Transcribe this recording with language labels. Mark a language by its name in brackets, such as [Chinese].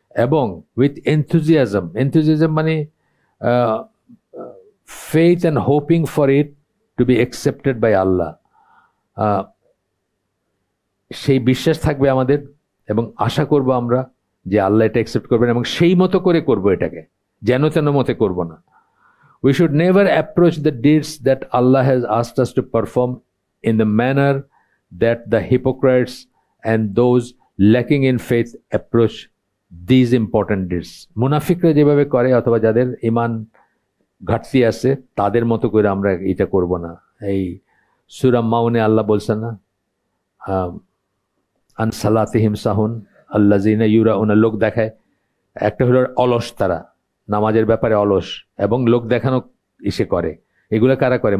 [Bangla] এবং [English] with enthusiasm [Bangla] মানে [English] faith and hoping for it to be accepted by Allah, [Bangla] সেই বিশ্বাস থাকবে আমাদের এবং আশা করব আমরা যে আল্লাহ এটা অ্যাকসেপ্ট করবেন এবং সেই মতো করে করব, এটাকে যেন তেন মতে করব না। [English] We should never approach the deeds that Allah has asked us to perform in the manner that the hypocrites and those lacking in faith approach these important deeds. [Bangla] মুনাফিকরা যেভাবে করে অথবা যাদের ঈমান ঘাটতি আছে তাদের মতো করে আমরা এটা করব না। এই সূরা মাউনে আল্লাহ বলছেন না, [Arabic] আন সালাতিহিম সাহুন আল্লাযিনা ইউরাউনা, [Bangla] লোক দেখায়। একটা হলো অলস, তারা নামাজের ব্যাপারে অলস এবং লোক দেখানো ইসে করে। এগুলো কারা করে?